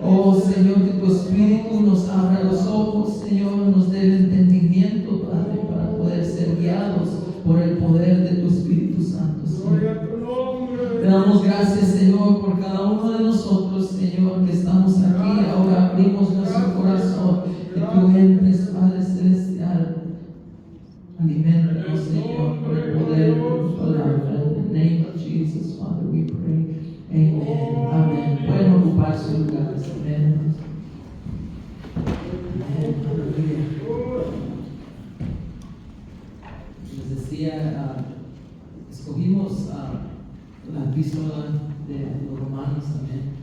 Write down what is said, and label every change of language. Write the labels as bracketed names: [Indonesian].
[Spanish] Oh, Señor, que tu espíritu nos abra los ojos, Señor, nos dé el entendimiento, Padre, para poder ser guiados por el poder de tu Espíritu Santo, Señor. Te damos gracias, Señor, por cada uno de nosotros, Señor, que estamos aquí. Ahora abrimos nuestro corazón, que tú entres, Padre Celestial. Aliméntanos, Señor, por el poder de tu palabra. [English] In the name of Jesus, Father, we pray. Amen. Amén. [Spanish] Pueden ocupar sus lugares. Amén. Amén. Aleluya. Les decía, escogimos la epístola de los Romanos también.